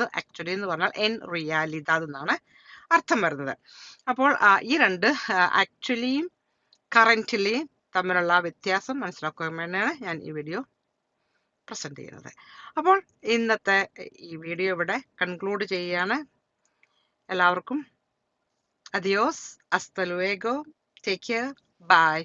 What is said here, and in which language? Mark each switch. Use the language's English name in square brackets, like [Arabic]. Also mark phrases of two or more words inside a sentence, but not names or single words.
[Malayalam] ആക്ച്വലി എന്ന് പറഞ്ഞാൽ [Spanish] en realidad [Malayalam] എന്നാണ് അർത്ഥം വരുന്നത്. അപ്പോൾ ഈ രണ്ട് ആക്ച്വലിയും കറന്റ്ലിയും തമ്മിലുള്ള വ്യത്യാസം മനസ്സിലാക്കുവാൻ വേണ്ടിയാണ് ഞാൻ ഈ വീഡിയോ പ്രസന്റ് ചെയ്യുന്നത്. അപ്പോൾ ഇന്നത്തെ ഈ വീഡിയോ ഇവിടെ കൺക്ലൂഡ് ചെയ്യുകയാണ്. [Spanish] എല്ലാവർക്കും adiós, hasta luego, [English] take care, bye.